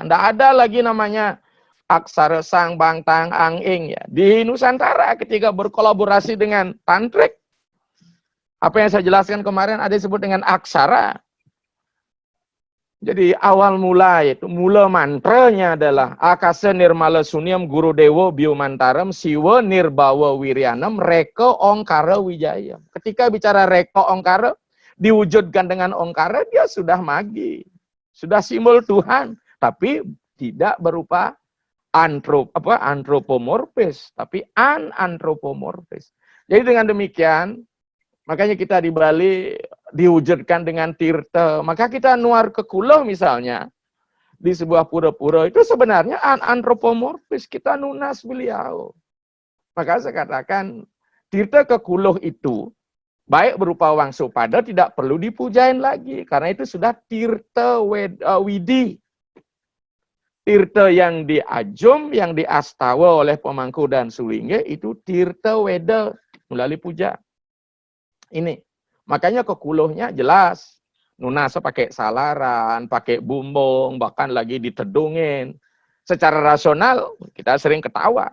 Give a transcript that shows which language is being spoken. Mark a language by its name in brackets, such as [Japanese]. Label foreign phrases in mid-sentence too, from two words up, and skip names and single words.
[Indonesian] Tidak ada lagi namanya aksara sang bang tang ang ing ya. Di Nusantara ketika berkolaborasi dengan tantrik, apa yang saya jelaskan kemarin ada disebut dengan aksara. Jadi awal mula itu, mula mantranya adalah [Sanskrit] Akasa Nirmala Sunyam Guru Dewo Biomantaram Siwa Nirbawa Wiryanam Reka Ongkara Wijaya. [Indonesian] Ketika bicara Reka Ongkara, diwujudkan dengan Ongkara, dia sudah magi. Sudah simbol Tuhan, tapi tidak berupa antropomorfis, tapi anantropomorfis. Jadi dengan demikian, makanya kita di Bali diwujudkan dengan tirta. Maka kita nuar ke Kulo misalnya, di sebuah pura-pura, itu sebenarnya antropomorfis, kita nunas beliau. Maka saya katakan, tirta ke Kulo itu, baik berupa Wangsupada tidak perlu dipujain lagi. Karena itu sudah tirta widi. Tirta yang di Ajum, yang di Astawa oleh Pemangku dan Sulingge, itu tirta weda melalui puja. Ini. Makanya kekuluhnya jelas. Nunasa pakai salaran, pakai bumbung, bahkan lagi ditedungin. Secara rasional, kita sering ketawa.